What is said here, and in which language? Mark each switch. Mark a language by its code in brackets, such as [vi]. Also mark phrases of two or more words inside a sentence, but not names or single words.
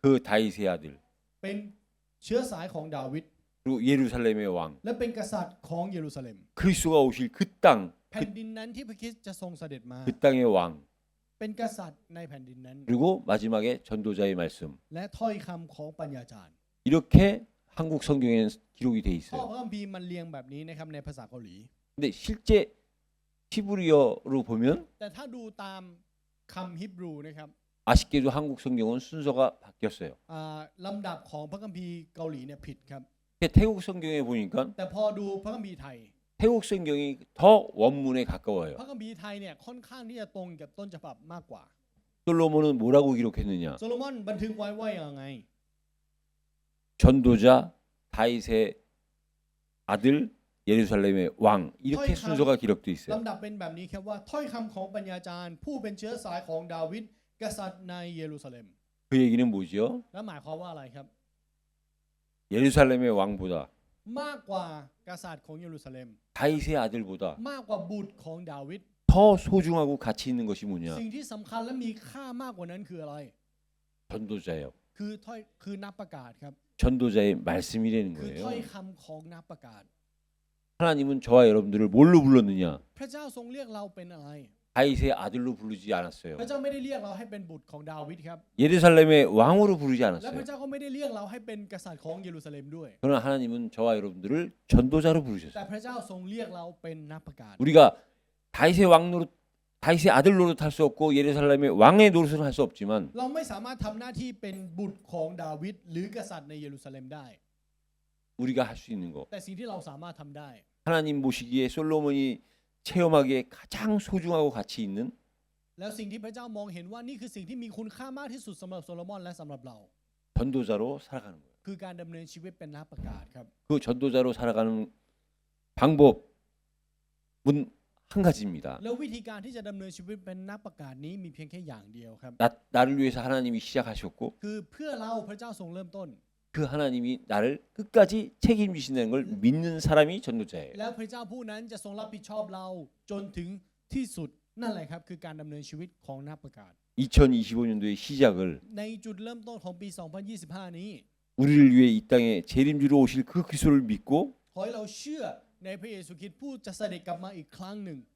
[ko] 그 다윗의 아들 [th] เป็นเชื้อสายของดาวิด [ko] 그리고 예루살렘의 왕 [th] และเป็นกษัตริย์ของเยรูซาเล็ม [ko] 그리스도가 오실 그 땅, [th] แผ่นดินนั้นที่พระคริสต์จะทรงเสด็จมา [ko] 그 땅의 왕 [th] เป็นกษัตริย์ในแผ่นดินนั้น [ko] 그리고 마지막에 전도자의 말씀. [th] และถ้อยคำของปัญญาจารย์ [ko] 이렇게 한국 성경에는 기록이 돼 [th] ข้อ [ko] 있어요. [th] พระคัมภีร์มันเรียงแบบนี้นะครับในภาษาเกาหลี [ko] 근데 실제 히브리어로 보면 [th] แต่ถ้าดูตามคำฮิบรูนะครับ [ko] 아쉽게도 한국 성경은 순서가 바뀌었어요. [th] ลำดับของพระคัมภีร์เกาหลีเนี่ยผิดครับ [ko] 태국 성경에 보니까 [th] แต่พอดูพระคัมภีร์ไทย [ko] 태국 성경이 더 원문에 가까워요. [th] พระคัมภีร์ไทยเนี่ยค่อนข้างที่จะตรงกับต้นฉบับมากกว่า [ko] 솔로몬은 뭐라고 기록했느냐? [th] โซโลมอนบันทึกไว้ว่าอย่างไง [ko] 전도자 다윗의 아들 예루살렘의 왕 이렇게 순서가 기록돼 있어요. [th] ลำดับเป็นแบบนี้ครับว่าถ้อยคำของปัญญาจารย์ ผู้เป็นเชื้อสายของดาวิดกษัตริย์ในเยรูซาเล็ม [ko] 그 얘기는 뭐죠? [th] และหมายความว่าอะไรครับ [ko] 예루살렘의 왕보다 [th] มากกว่ากษัตริย์ของเยรูซาเล็ม [ko] 다윗의 아들보다 [th] มากกว่าบุตรของดาวิด [ko] 더 소중하고 가치 있는 것이 뭐냐? [th] สิ่งที่สำคัญและมีค่ามากกว่านั้นคืออะไร [ko] 전도자예요. [th] คือนักประกาศครับ [ko] 전도자의 말씀이라는 [th] คือ [ko] 거예요. [th] ถ้อยคำของนักประกาศ [ko] 하나님은 저와 여러분들을 뭘로 불렀느냐? [th] พระเจ้าทรงเรียกเราเป็นอะไร [ko] 다윗의 아들로 부르지 [th] พ [ko] 않았어요. [th] ระเจ้าไม่ได้เรียกเราให้เป็นบุตรของดาวิดครับ [ko] 예루살렘의 왕으로 부르지 [th] และพ [ko] 않았어요. [th] ระเจ้าก็ไม่ได้เรียกเราให้เป็นกษัตริย์ของเยรูซาเล็มด้วย [ko] 그러나 하나님은 저와 여러분들을 전도자로 [th] แต่ [ko] 부르셨어요. [th] พระเจ้าทรงเรียกเราเป็นนักประกาศ [ko] 우리가 다윗의 왕노릇, 다윗의 아들 노릇 할 수 없고 예루살렘의 왕의 노릇은 할 수 없지만 [th] เราไม่สามารถทำหน้าที่เป็นบุตรของดาวิดหรือกษัตริย์ในเยรูซาเล็มได้ [ko] 우리가 할 수 있는 거. [th] แต่สิ่งที่เราสามารถทำได้ [ko] 하나님 보시기에 솔로몬이 체험하기에 가장 소중하고 가치 있는 [th] แล้วสิ่งที่พระเจ้ามองเห็นว่านี่คือสิ่งที่มีคุณค่ามากที่สุดสำหรับโซโลมอนและสำหรับเรา [ko] 전도자로 살아가는 거예요. [th] คือการดำเนินชีวิตเป็นนักประกาศครับ [ko] 그 전도자로 살아가는 방법은 한 가지입니다. [th] แล้ววิธีการที่จะดำเนินชีวิตเป็นนักประกาศนี้มีเพียงแค่อย่างเดียวครับ [ko] 나를 위해서 하나님이 시작하셨고 [th] คือเพื่อเราพระเจ้าทรงเริ่มต้น [ko] 그 하나님이 나를 끝까지 책임지신다는 걸 믿는 사람이 전도자예요. [th] แล้วพระเจ้าผู้นั้นจะทรงรับผิดชอบเราจนถึงที่สุดนั่นแหละครับคือการดำเนินชีวิตของนักประกาศ [ko] 2025년도의 시작을 [th] ในจุดเริ่มต้นของปี 2025 นี้ [ko] 우리를 위해 이 땅에 재림주로 오실 그 그리스도를 믿고 [th] ขอให้เราเชื่อในพระเยซูคริสต์ผู้จะเสด็จกลับมาอีกครั้งหนึ่ง